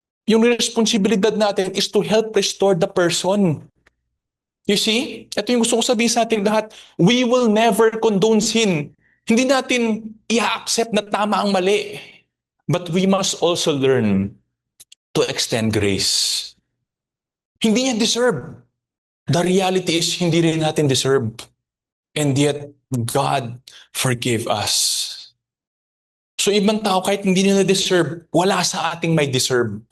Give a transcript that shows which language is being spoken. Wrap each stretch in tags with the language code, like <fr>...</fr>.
<tl>Yung responsibilidad natin</tl> <en>is to help restore the person. You see?</en> <tl>Ito yung gusto ko sabihin sa ating lahat.</tl> <en>We will never condone sin.</en> <tl>Hindi natin i-accept na tama ang mali.</tl> <en>But we must also learn to extend grace.</en> <tl>Hindi niya deserve.</tl> <en>The reality is,</en> <tl>hindi rin natin deserve.</tl> <en>And yet, God forgave us.</en> <tl>So ibang tao, kahit hindi nila deserve, wala sa ating may deserve.</tl>